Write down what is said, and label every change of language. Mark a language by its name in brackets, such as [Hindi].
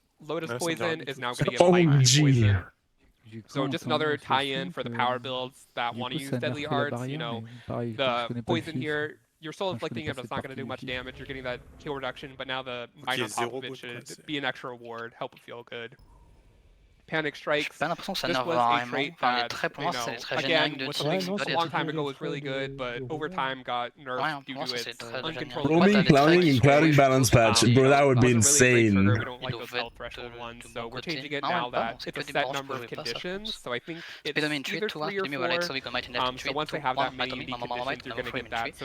[English] Lotus poison is now going to get poison. So just another tie-in for the power builds that want to use deadly arts. You know, the poison here. You're still inflicting it, but it's not going to do much damage. You're getting that heal reduction, but now the mine on top of it should be an extra reward, help it feel good. Panic Strikes. [French] J'ai pas l'impression que ça nerve vraiment. Enfin, les traits pour moi, c'est très générique de type. [English] A long time ago was really good, but over time got nerfed due to its uncontrolled. Roaming, clowning, and clouding balance patch, bro, that would be insane. We don't like those health threshold ones, so we're changing it now that it's a set number of conditions. So I think it's either 3 or 4. So once they have that many unique conditions, you're going to get that.